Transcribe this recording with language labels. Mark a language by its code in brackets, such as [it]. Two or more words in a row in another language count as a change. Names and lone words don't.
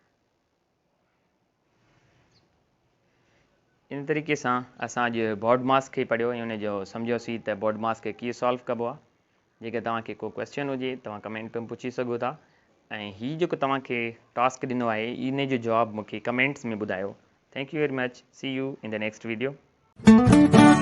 [sd] इन तरीक़े सां असां अॼु बॉडमास खे पढ़ियो ऐं उनजो सम्झियोसीं त बॉडमास खे कीअं सॉल्व कबो आहे। जेकर तव्हांखे को क्वेश्चन हुजे तव्हां कमेंट में पुछी सघो था, ऐं हीउ जेको तव्हांखे टास्क ॾिनो आहे इन जो जवाबु मूंखे कमेंट्स में ॿुधायो। [en] thank you very much, see you in the next video.